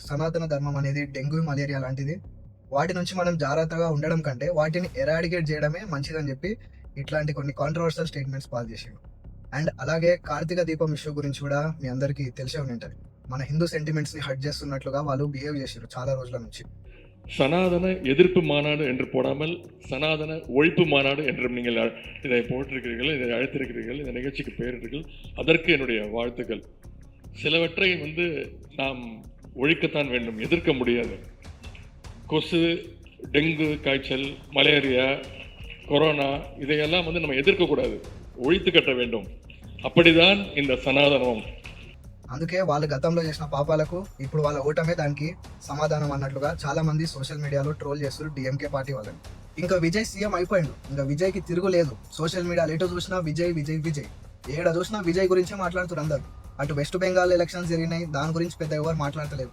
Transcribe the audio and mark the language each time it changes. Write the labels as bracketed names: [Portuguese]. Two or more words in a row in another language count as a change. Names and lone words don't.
[Telugu] సనాతన ధర్మం అనేది డెంగ్యూ, మలేరియా లాంటిది. వాటి నుంచి మనం జాగ్రత్తగా ఉండడం కంటే వాటిని ఎరాడికేట్ చేయడమే మంచిదని చెప్పి ఇట్లాంటి కొన్ని [English] controversial statements [Telugu] పాస్ చేసిండు. అండ్ అలాగే కార్తీక దీపం ఇష్యూ గురించి కూడా మీ అందరికీ తెలిసే ఉంటుంది. మన హిందూ సెంటిమెంట్స్ని హర్ట్ చేస్తున్నట్లుగా వాళ్ళు బిహేవ్ చేశారు చాలా రోజుల నుంచి. [Tamil] சனாதன எதிர்ப்பு மாநாடு என்று போடாமல் சனாதன ஒழிப்பு மாநாடு என்று நீங்கள் இதை போட்டிருக்கிறீர்கள், இதை அழைத்திருக்கிறீர்கள், இந்த நிகழ்ச்சிக்கு பெயரிட்டீர்கள். அதற்கு என்னுடைய வாழ்த்துக்கள். சிலவற்றை நாம் ஒழிக்கத்தான் வேண்டும், எதிர்க்க முடியாது. கொசு, டெங்கு காய்ச்சல், மலேரியா, கொரோனா இதையெல்லாம் நம்ம எதிர்க்கக்கூடாது, ஒழித்து கட்ட வேண்டும். அப்படிதான் இந்த சனாதனம். [Telugu] అందుకే వాళ్ళు గతంలో చేసిన పాపాలకు ఇప్పుడు వాళ్ళ ఓటమే దానికి సమాధానం అన్నట్లుగా చాలా మంది [English] social mediaలో [Telugu] ట్రోల్ చేస్తారు డిఎంకే పార్టీ వాళ్ళని. ఇంకా విజయ్ సీఎం అయిపోయిండు, ఇంకా విజయ్కి తిరుగులేదు. [English] social mediaలో [Telugu] ఎటు చూసినా విజయ్ విజయ్ విజయ్, ఏడ చూసినా విజయ్ గురించే మాట్లాడుతారు అందరు. అటు వెస్ట్ బెంగాల్ ఎలక్షన్స్ జరిగినాయి, దాని గురించి పెద్ద ఎవరు మాట్లాడతలేదు.